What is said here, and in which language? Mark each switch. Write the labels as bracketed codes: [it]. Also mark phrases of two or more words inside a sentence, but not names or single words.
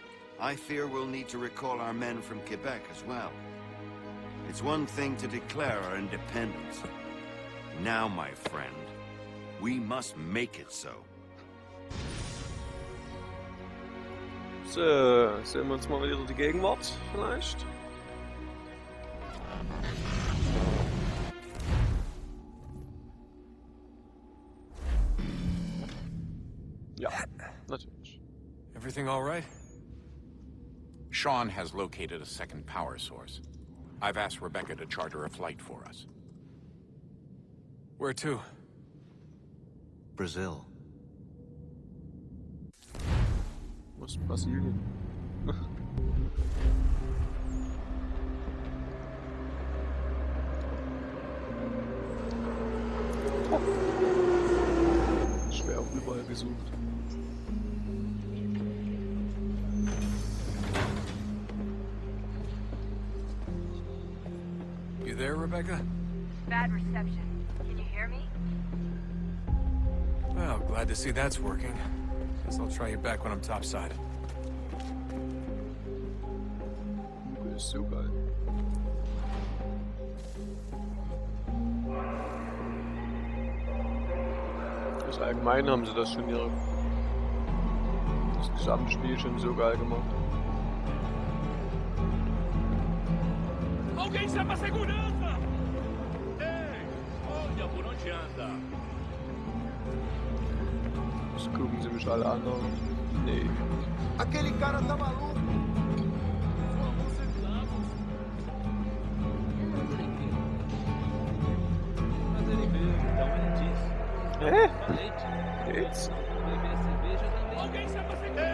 [en] I fear we'll need to recall our men from Quebec as well. It's one thing to declare our independence. Now, my friend, we must make it so. So, [de] sehen wir uns mal wieder die Gegenwart, vielleicht? Ja, natürlich. [en] Everything all right? Sean has located a second power source. I've asked Rebecca to charter a flight for us. Where to? Brazil. [de] Was Brasilien? Schwer auch überall gesucht. [en] You there, Rebecca? Bad reception. Can you hear me? Well, glad to see that's working. Guess I'll try you back when I'm topside. [de] Das ist so geil. Das allgemein haben sie das schon das gesamte Spiel schon so geil gemacht. [pt] Alguém chama a segurança! Ei, olha por onde anda. [de] Jetzt gucken sie mich alle an. Nee. [pt] Aquele cara tá maluco. Mas ele veio, então ele disse. É? Geht's? Beber cerveja também. Alguém chama a segurança!